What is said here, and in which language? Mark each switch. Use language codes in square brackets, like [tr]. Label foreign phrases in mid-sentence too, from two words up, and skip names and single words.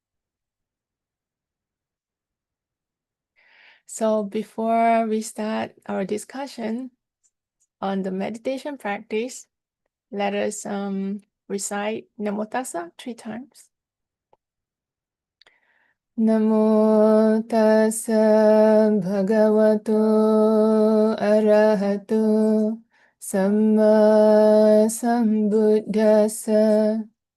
[en] So before we start our discussion on the meditation practice, let us recite Namo Tassa 3 times. [pi] Namo Tassa Bhagavato Arahato Samma Sambuddhassa.